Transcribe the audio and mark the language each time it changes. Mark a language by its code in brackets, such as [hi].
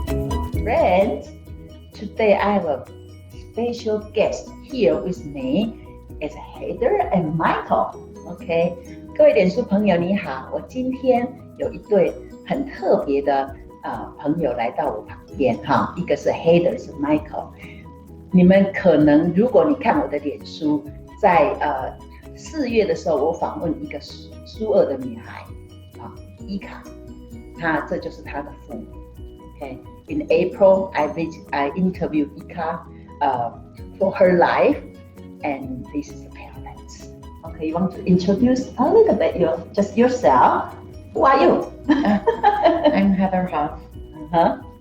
[en] today I have a special guest here with me. It's Heather and Michael. [zh] OK， 各位脸书朋友你好，我今天有一对很特别的朋友来到我旁边哈，一个是 Heather， 是 Michael。你们可能如果你看我的脸书，在4月的时候，我访问一个苏俄的女孩啊，伊卡，这就是她的父母。 [en] OK， in April I interviewed Ika for her life, and this is the parents. Okay, you want to introduce a little bit just yourself? Who are you? I'm Heather Huff. Uh-huh.